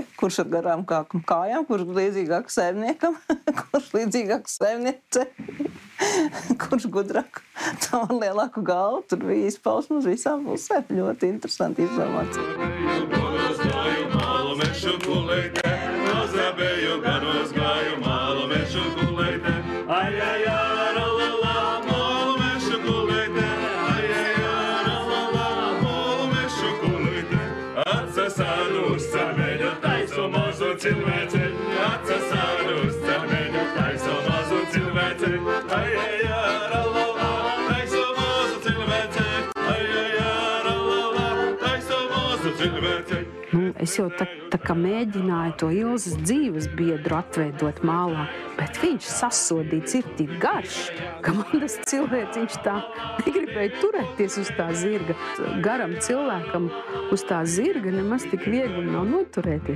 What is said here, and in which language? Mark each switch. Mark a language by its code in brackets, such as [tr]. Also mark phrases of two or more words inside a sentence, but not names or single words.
[lv] Kurš ar garām kājām, kurš līdzīgāk saimniekam, kurš līdzīgāk saimniece, kurš gudrāk. Tā man lielāku galvu, tur bija izpausme uz visām pusēm. Ļoti interesanti informācija. Gāju mālu mešu kuleite, nozabēju garos gāju mālu mešu kuleite. Ai, ai, ai, ralala, mālu mešu kuleite. Ai, ai, ai, ralala, mālu mešu kuleite. Atsasādu uz cameļu, taiso mazu cilvēceļu. Atsasādu uz cameļu, taiso mazu cilvēceļu. Ai, ai, ai, ralala, taiso mazu cilvēceļu. Ai, ai, ai, ralala, taiso mazu cilvēceļu. Es jau tā kā mēģināju to Ilzes dzīves biedru atveidot mālā, bet viņš sasodīts ir tik garš, ka man tas cilvēciņš tā negribēja turēties uz tā zirga. Garam cilvēkam uz tā zirga nemaz tik viegli nav noturēties.